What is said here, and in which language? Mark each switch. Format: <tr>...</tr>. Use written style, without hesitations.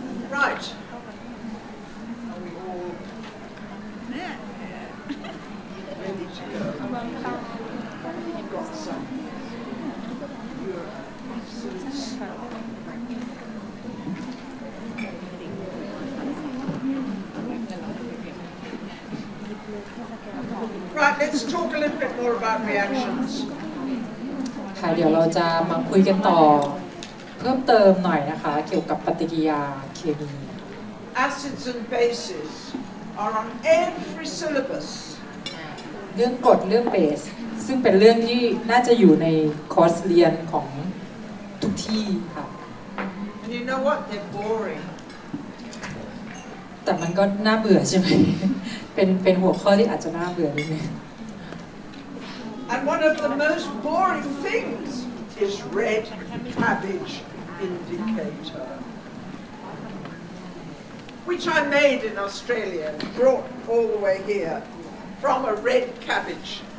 <en>Right. Are we all ready to go? You've got some. You're absolute star. Right, let's talk a little bit more about reactions.</en> <th>ค่ะเดี๋ยวเราจะมาคุยกันต่อเพิ่มเติมหน่อยนะคะเกี่ยวกับปฏิกิริยาเคมี</th> <en>Acids and bases are on every syllabus.</en> <th>เรื่องกรดเรื่องเบสซึ่งเป็นเรื่องที่น่าจะอยู่ในคอร์สเรียนของทุกที่ค่ะ</th> <en>And you know what? They're boring.</en> <th>แต่มันก็น่าเบื่อใช่ไหม เป็นหัวข้อที่อาจจะน่าเบื่อนิดนึง</th> <en>And one of the most boring things is red cabbage indicator, which I made in Australia and brought all the way here from a red cabbage.</en>